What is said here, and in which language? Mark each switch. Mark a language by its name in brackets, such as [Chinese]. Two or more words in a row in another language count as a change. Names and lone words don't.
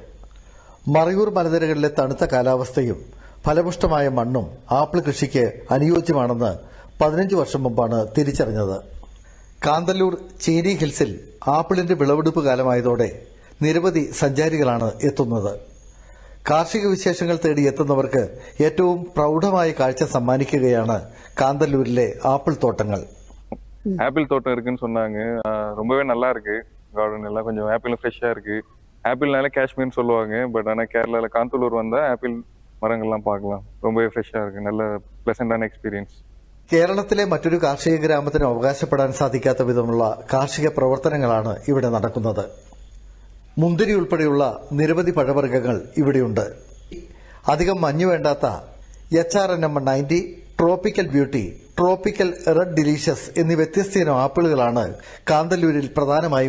[Malayalam] മറയൂർ മലനിരകളിലെ തണുത്ത കാലാവസ്ഥയും ഫലപുഷ്ടമായ മണ്ണും ആപ്പിൾ കൃഷിക്ക് അനുയോജ്യമാണെന്ന് 15 വർഷം മുമ്പാണ് തിരിച്ചറിഞ്ഞത്. കാന്തല്ലൂർ ചീനി ഹിൽസിൽ ആപ്പിളിന്റെ വിളവെടുപ്പ് കാലമായതോടെ നിരവധി സഞ്ചാരികളാണ് എത്തുന്നത്. കാർഷിക വിശേഷങ്ങൾ തേടി എത്തുന്നവർക്ക് ഏറ്റവും പ്രൗഢമായ കാഴ്ച സമ്മാനിക്കുകയാണ് കാന്തല്ലൂരിലെ ആപ്പിൾ തോട്ടങ്ങൾ. [Tamil] ஆப்பிள் தோட்டம் இருக்குன்னு சொன்னாங்க. ரொம்பவே நல்லா இருக்கு. கார்டன் எல்லாம் கொஞ்சம் ஆப்பிள் ஃப்ரெஷ்ஷா இருக்கு. ஆப்பிள்னால காஷ்மீர்னு சொல்லுவாங்க. பட் ஆனால் கேரளாவில் காந்தலூர் வந்தால் ஆப்பிள் மரங்கள்லாம் பார்க்கலாம். ரொம்பவே ஃப்ரெஷ்ஷாக இருக்கு. நல்ல ப்ளசண்டான எക്സ്പീരിയൻസ്. [Malayalam] കേരളത്തിലെ മറ്റൊരു കാർഷിക ഗ്രാമത്തിന് അവകാശപ്പെടാൻ സാധിക്കാത്ത വിധമുള്ള കാർഷിക പ്രവർത്തനങ്ങളാണ് ഇവിടെ നടക്കുന്നത്. മുന്തിരി ഉൾപ്പെടെയുള്ള നിരവധി പഴവർഗ്ഗങ്ങൾ ഇവിടെയുണ്ട്. അധികം മഞ്ഞു വേണ്ടാത്ത HRN No. 90, ട്രോപ്പിക്കൽ ബ്യൂട്ടി, ട്രോപ്പിക്കൽ റെഡ് ഡിലീഷ്യസ് എന്നീ വ്യത്യസ്ത ഇനം ആപ്പിളുകളാണ് കാന്തല്ലൂരിൽ പ്രധാനമായും